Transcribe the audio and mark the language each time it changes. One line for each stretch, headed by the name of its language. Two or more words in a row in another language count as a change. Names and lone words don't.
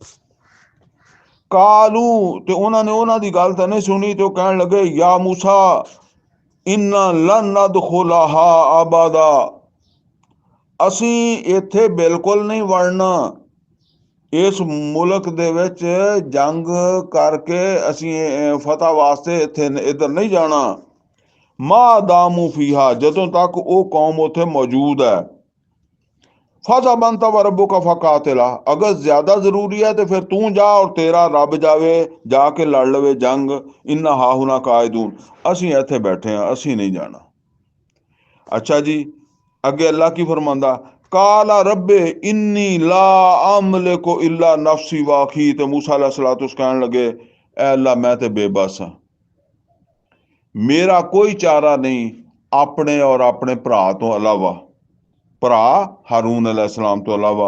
Punjabi: ਕਾਲੂ, ਤੇ ਉਹਨਾਂ ਨੇ ਉਹਨਾਂ ਦੀ ਗੱਲ ਤਾਂ ਨਹੀਂ ਸੁਣੀ, ਤੇ ਉਹ ਕਹਿਣ ਲੱਗੇ
Arabic: يا موسى إنا لن ندخلها أبدا,
Punjabi: ਅਸੀਂ ਇੱਥੇ ਬਿਲਕੁਲ ਨਹੀਂ ਵੜਨਾ, ਇਸ ਮੁਲਕ ਦੇ ਵਿੱਚ ਜੰਗ ਕਰਕੇ ਅਸੀਂ ਫਤਹ ਵਾਸਤੇ ਇੱਥੇ ਇੱਧਰ ਨਹੀਂ ਜਾਣਾ।
Arabic: ما داموا فيها,
Punjabi: ਜਦੋਂ ਤੱਕ ਉਹ ਕੌਮ ਉੱਥੇ ਮੌਜੂਦ ਹੈ।
Arabic: فاذهب أنت وربك فقاتلا,
Punjabi: ਅਗਰ ਜ਼ਿਆਦਾ ਜ਼ਰੂਰੀ ਹੈ ਤੋ ਫਿਰ ਤੂ ਜਾ ਔਰ ਤੇਰਾ ਰੱਬ ਜਾਵੇ, ਜਾਕੇ ਲੜ ਲਵੇ ਜੰਗ।
Arabic: إنا هاهنا قاعدون,
Punjabi: ਅਸੀਂ ਇੱਥੇ ਬੈਠੇ ਹਾਂ, ਅਸੀਂ ਨਹੀਂ ਜਾਣਾ। ਅੱਛਾ ਜੀ, ਅੱਗੇ ਅੱਲਾ ਕੀ ਫਰਮਾਂਦਾ,
Arabic: قال رب إني لا أملك إلا نفسي وأخي,
Punjabi: ਤੇ ਮੂਸਾ
Arabic: عليه الصلاة
Punjabi: ਕਹਿਣ ਲੱਗੇ ਐ ਅੱਲਾ, ਮੈਂ ਤੇ ਬੇਬਸ ਹਾਂ, ਮੇਰਾ ਕੋਈ ਚਾਰਾ ਨਹੀਂ ਆਪਣੇ ਔਰ ਆਪਣੇ ਭਰਾ ਤੋਂ ਇਲਾਵਾ, ਭਰਾ ਹਾरून अलैहिस्सलाम ਤੋਂ ਇਲਾਵਾ।